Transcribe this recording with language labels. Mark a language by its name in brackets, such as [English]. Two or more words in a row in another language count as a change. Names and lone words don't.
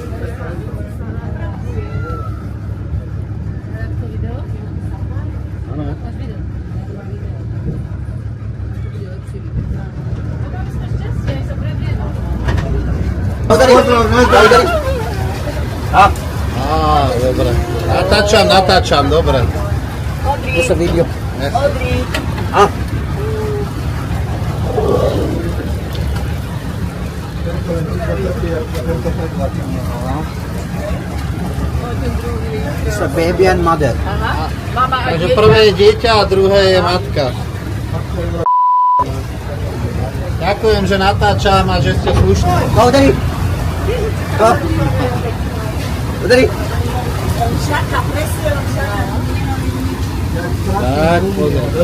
[Slovak] Áno. Dobre. Natáčam, dobre. To sa video. [English] It's a baby and mother. [Slovak] Takže prvé je dieťa a druhé je matka. Ďakujem, že natáčam a že ste slušní. [English] Go, Udari. Go. Udari. [Slovak] Tak, pozor.